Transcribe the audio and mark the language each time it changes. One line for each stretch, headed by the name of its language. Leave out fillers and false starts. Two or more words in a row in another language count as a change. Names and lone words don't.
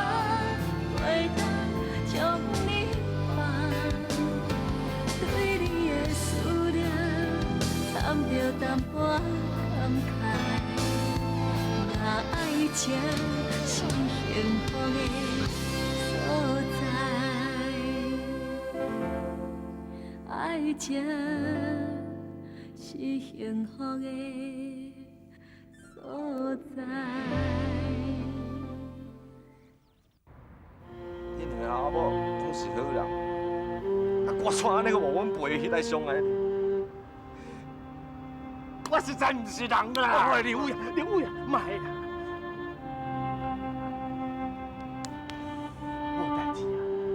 Min Nan Chinese: 袂当将你放，对你的思念掺着淡薄感慨，若爱情是幸福的所在，爱情是幸福的所在。恁两个阿某总是好人，啊，我怎安尼个无阮陪迄来伤害你？我实在唔是人啦！喂，刘伟啊，卖啦！无代志啊。